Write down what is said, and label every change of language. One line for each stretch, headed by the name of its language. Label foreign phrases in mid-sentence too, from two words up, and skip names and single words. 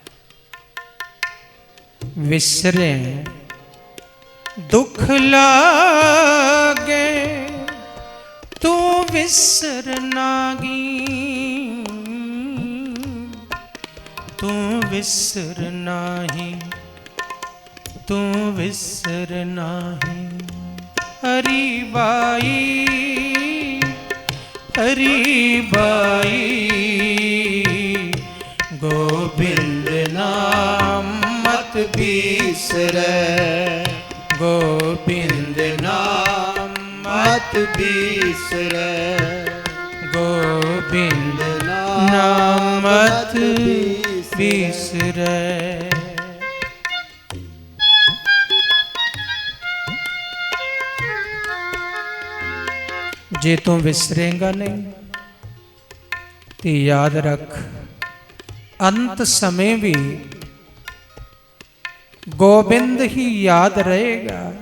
Punjabi: ਵਿਸਰੇ ਦੁਖ ਲਾਗੇ ਤੂ ਵਿਸਰ ਨਾਗੀ, ਤੂ ਵਿਸਰ ਨਾਹੀ, ਤੂ ਵਿਸਰ ਨਾਹੀ। ਹਰਿ ਬਾਈ ਹਰਿ ਬਾਈ ਗੋਬਿੰਦ ਨਾਮ ਮਤ बिसरै, गोबिंद ਨਾਮ ਮਤ ਬਿਸਰੈ, ਗੋਬਿੰਦ ਨਾਮ ਮਤ ਬਿਸਰੈ।
Hindi: जे तू विसरेगा नहीं तो याद रख अंत समय भी गोबिंद ही याद रहेगा।